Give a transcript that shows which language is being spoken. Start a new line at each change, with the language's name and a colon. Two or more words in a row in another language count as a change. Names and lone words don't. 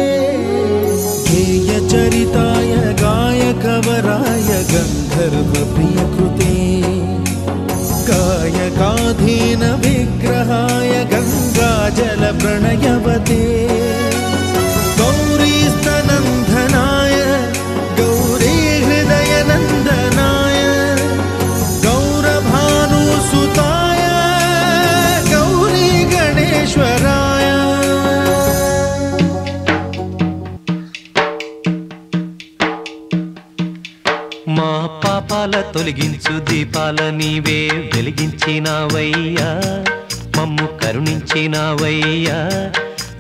Sanskrit: गेयचरिताय गायकवराय गन्धर्वप्रियकृते गायकाधीन विग्रहाय गङ्गाजलप्रणयवते गौरीस्तनन्दनाय गौरीहृदयनन्दनाय गौरभानुसुताय गौरी गणेश्वराय
Telugu: మా పాపాల తొలగించు దీపాల నీవే వెలిగించినావయ్యా మమ్ము కరుణించినావయ్యా